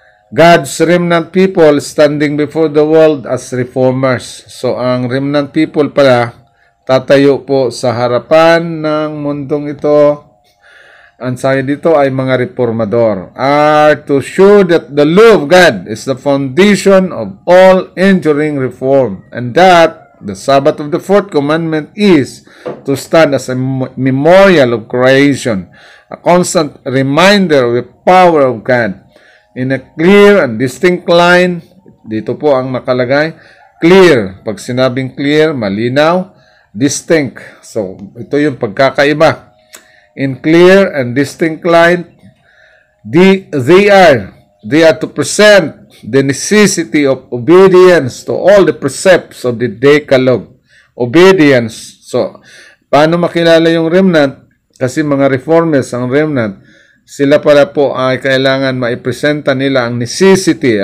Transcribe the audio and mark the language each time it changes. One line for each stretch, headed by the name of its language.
English: God's remnant people standing before the world as reformers.
Filipino: So, ang remnant people pala, tatayo po sa harapan ng mundong ito. Ang sabi dito ay mga reformador
English: are to show that the law of God is the foundation of all enduring reform and that the Sabbath of the fourth commandment is to stand as a memorial of creation, a constant reminder of the power of God. In a clear and distinct line,
Filipino: dito po ang nakalagay,
English: clear.
Filipino: Pag sinabing clear, malinaw, distinct. So, ito yung pagkakaiba.
English: In clear and distinct line, they are to present the necessity of obedience to all the precepts of the Decalogue.
Filipino: Obedience. So, paano makilala yung remnant? Kasi mga reformers, ang remnant, sila pala po ay kailangan maipresenta nila ang necessity.